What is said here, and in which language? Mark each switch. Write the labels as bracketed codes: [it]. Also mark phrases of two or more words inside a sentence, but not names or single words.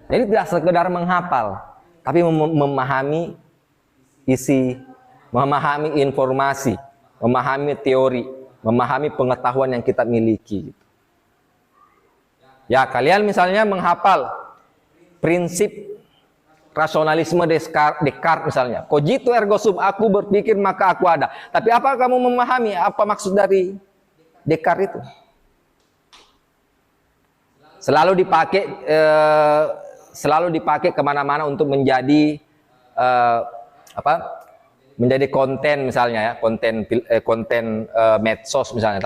[id] Jadi tidak sekedar menghafal, tapi memahami isi, memahami informasi, memahami teori, memahami pengetahuan yang kita miliki. Ya, kalian misalnya menghafal prinsip rasionalisme Descartes misalnya. [la] Cogito ergo sum, [id] aku berpikir maka aku ada. Tapi apa kamu memahami apa maksud dari Descartes itu? Selalu dipakai kemana-mana untuk menjadi menjadi konten misalnya ya, konten medsos misalnya.